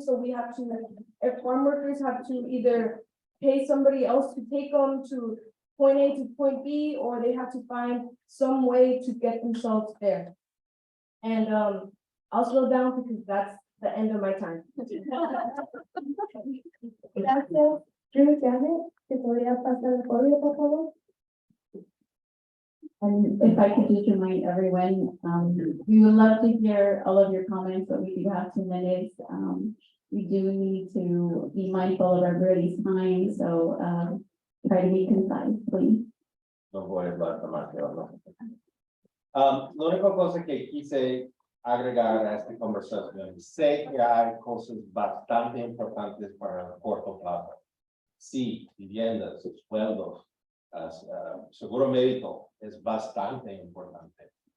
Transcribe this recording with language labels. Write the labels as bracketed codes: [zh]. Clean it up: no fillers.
[en] So we have to, if farm workers have to either pay somebody else to take them to point A to point B, or they have to find some way to get themselves there. And I'll slow down because that's the end of my time. [es] Gracias. Drew Janet, si podría pasar el podio, por favor. [en] And if I could just remind everyone, we would love to hear all of your comments, but we do have 2 minutes. We do need to be mindful of everybody's time, so try to be concise, please. [es] No voy a hablar demasiado. La única cosa que quise agregar a esta conversación, sé que hay cosas bastante importantes para el corto plazo. Sí, viviendas, sueldos, seguro médico es bastante importante.